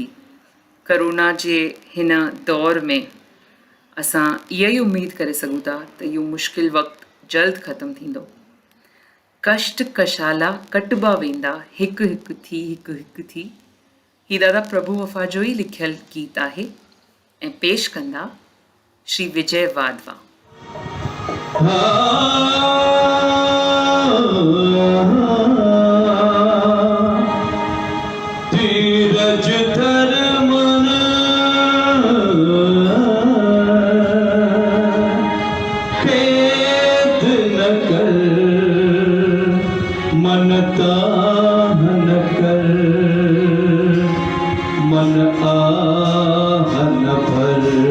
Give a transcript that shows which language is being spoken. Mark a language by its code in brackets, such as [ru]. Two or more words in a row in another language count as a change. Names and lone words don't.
[sd] करोना जे हिन दौर में असां इहा ई उमेद करे सघूं था त इहो मुश्किल वक़्तु जल्द ख़तमु थींदो। कष्ट कशाला कटबा वेंदा हिकु हिकु थी। ही दादा प्रभु वफ़ा जो ई लिखियल गीत आहे ऐं पेश कंदा श्री विजय वाधवा। धीरज धर मन खेद न कर, मन ताह न कर, मन आह न भर।